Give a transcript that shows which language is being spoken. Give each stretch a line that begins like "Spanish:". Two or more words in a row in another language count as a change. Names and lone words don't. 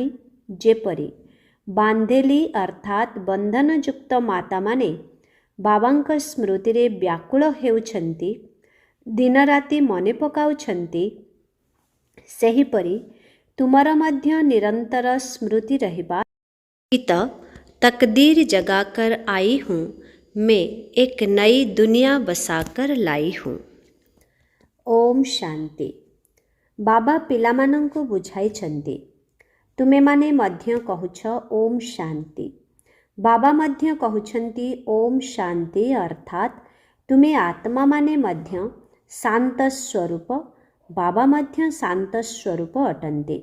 Odia: ଯେପରି ବାନ୍ଧେଲି ଅର୍ଥାତ୍ ବନ୍ଧନଯୁକ୍ତ ମାତାମାନେ ବାବାଙ୍କ ସ୍ମୃତିରେ ବ୍ୟାକୁଳ ହେଉଛନ୍ତି, ଦିନରାତି ମନେ ପକାଉଛନ୍ତି, ସେହିପରି ତୁମର ମଧ୍ୟ ନିରନ୍ତର ସ୍ମୃତି ରହିବା।
Hindi: तकदीर जगाकर आई हूँ, मैं एक नई दुनिया बसाकर लाई हूँ। ओम शांति।
Odia: ବାବା ପିଲାମାନଙ୍କୁ ବୁଝାଇଛନ୍ତି, ତୁମେମାନେ ମଧ୍ୟ କହୁଛ ଓମ୍ ଶାନ୍ତି। ବାବା ମଧ୍ୟ କହୁଛନ୍ତି ଓମ୍ ଶାନ୍ତି ଅର୍ଥାତ୍ ତୁମେ ଆତ୍ମାମାନେ ମଧ୍ୟ ଶାନ୍ତ ସ୍ୱରୂପ। ବାବା ମଧ୍ୟ ଶାନ୍ତ ସ୍ୱରୂପ ଅଟନ୍ତି।